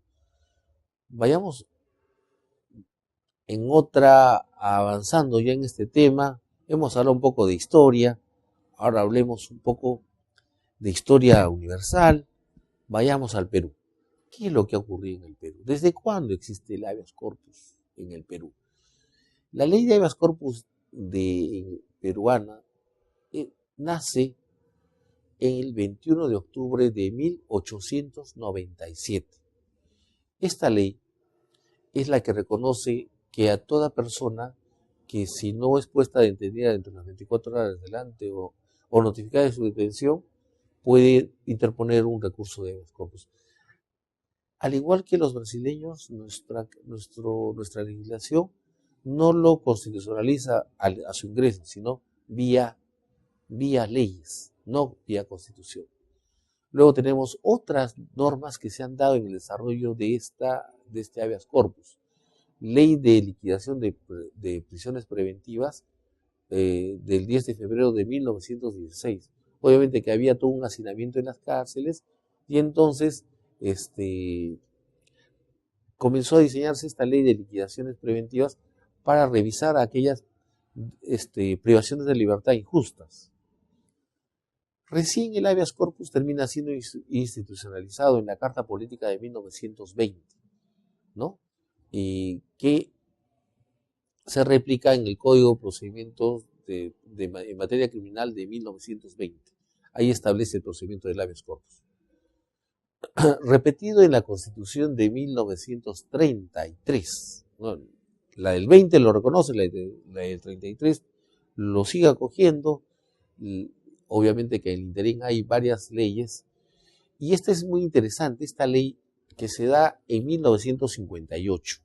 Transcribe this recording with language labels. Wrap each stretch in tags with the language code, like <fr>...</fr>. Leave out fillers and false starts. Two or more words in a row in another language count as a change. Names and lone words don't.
<es>Vayamos avanzando ya en este tema. Hemos hablado un poco de historia, ahora hablemos un poco de historia universal. Vayamos al Perú. ¿Qué es lo que ha ocurrido en el Perú? ¿Desde cuándo existe el habeas corpus en el Perú? La ley de habeas corpus peruana nace el 21 de octubre de 1897. Esta ley es la que reconoce que a toda persona que, si no es puesta de detenida dentro de las 24 horas delante o notificada de su detención, puede interponer un recurso de habeas corpus. Al igual que los brasileños, nuestra legislación no lo constitucionaliza a su ingreso, sino vía leyes, no vía constitución. Luego tenemos otras normas que se han dado en el desarrollo de este habeas corpus. Ley de liquidación de prisiones preventivas del 10 de febrero de 1916. Obviamente que había todo un hacinamiento en las cárceles, y entonces comenzó a diseñarse esta ley de liquidaciones preventivas para revisar aquellas privaciones de libertad injustas. Recién el habeas corpus termina siendo institucionalizado en la Carta Política de 1920, ¿no? Y que se replica en el Código de Procedimientos en materia criminal de 1920. Ahí establece el procedimiento del habeas corpus. Repetido en la Constitución de 1933, ¿no? La del 20 lo reconoce, la del 33 lo sigue acogiendo. Obviamente que en el interín hay varias leyes Y esta es muy interesante, esta ley que se da en 1958.</es>